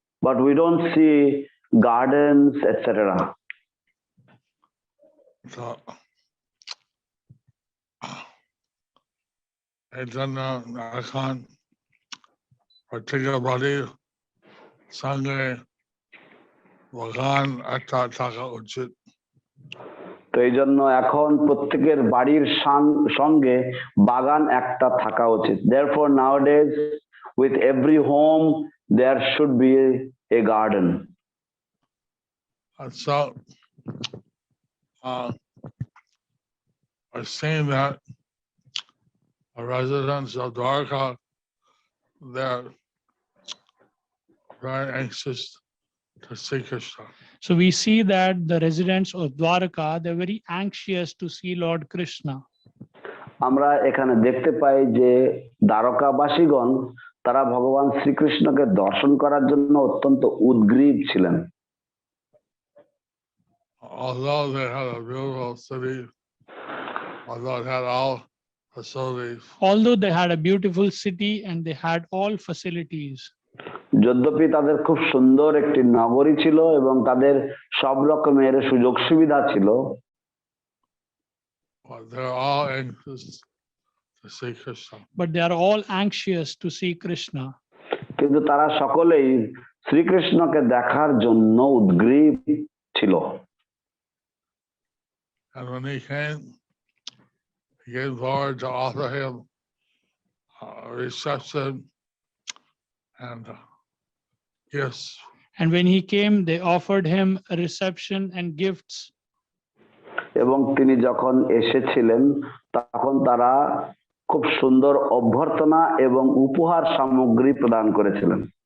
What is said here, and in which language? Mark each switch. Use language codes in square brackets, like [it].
[en] But we don't see gardens, etc. [bn] So, এই জন্য এখন প্রত্যেকের বাড়ির সঙ্গে বাগান একটা থাকা উচিত। তো এই জন্য এখন প্রত্যেকের বাড়ির সঙ্গে বাগান একটা থাকা উচিত। [en] Therefore nowadays with every home there should be a garden. So I've seen that the residents of Dvārakā, they're very anxious to see Krishna. So we see that the residents of Dvārakā, they're very anxious to see Lord Krishna. [bn] আমরা এখানে দেখতে পাই যে দ্বারকাবাসীগণ তারা ভগবান শ্রীকৃষ্ণকে দর্শন করার জন্য অত্যন্ত উদ্গ্রীব ছিলেন। [en] Although they had a beautiful city, although it had all facilities. Although they had a beautiful city and they had all facilities. [bn] যদ্যপি তাদের খুব সুন্দর একটি নগরী ছিল এবং তাদের সব রকমের সুযোগ সুবিধা ছিল, [en] But they're all anxious to see Krishna. But they are all anxious to see Krishna. [bn] কিন্তু তারা সকলেই শ্রীকৃষ্ণকে দেখার জন্য উদ্গ্রীব ছিল। [en] And when he came, he gave forward to offer him reception and gifts. And when he came, they offered him a reception and gifts. [bn] এবং তিনি যখন এসেছিলেন তখন তারা খুব সুন্দর অভ্যর্থনা এবং উপহার সামগ্রী প্রদান করেছিলেন।